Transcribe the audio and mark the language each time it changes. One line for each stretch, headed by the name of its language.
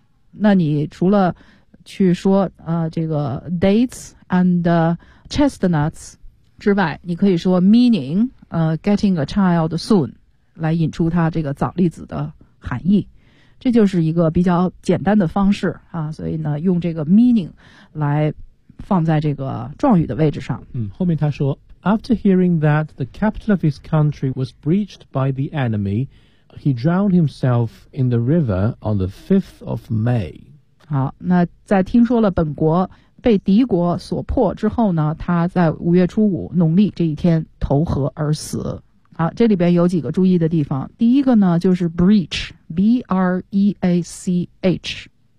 Chinese: 那你除了去说这个
English: dates and chestnuts
Chinese: 之外，你可以说
English: meaning getting a child soon
Chinese: 来引出它这个枣栗子的含义。这就是一个比较简单的方式啊，所以呢用这个 meaning 来放在这个状语的位置上。后面他说
English: After hearing that the capital of his country was breached by the enemy, he drowned himself in the river on the 5th of May.
Chinese: 好，那在听说了本国被敌国所破之后呢，他在五月初五农历这一天投河而死。好，这里边有几个注意的地方。第一个呢，就是 breach, B-R-E-A-C-H.